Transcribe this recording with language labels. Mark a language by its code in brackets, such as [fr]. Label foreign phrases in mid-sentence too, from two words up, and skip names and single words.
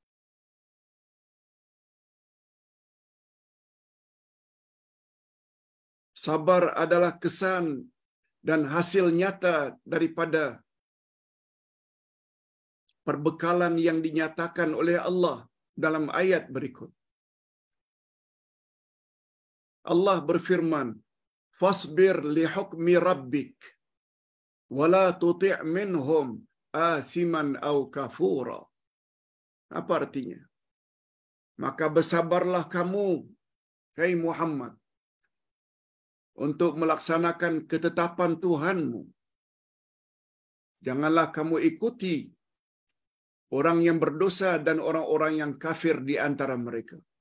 [id] Sabar adalah kesan dan hasil nyata daripada perbekalan yang dinyatakan oleh Allah dalam ayat berikut. Allah berfirman, [ar] "فاصبر لحكم ربك ولا تطع منهم آثما أو كفورا." [id] Apa artinya? Maka bersabarlah kamu, hai Muhammad, untuk melaksanakan ketetapan Tuhanmu. Janganlah kamu ikuti orang yang berdosa dan orang-orang yang kafir di antara mereka.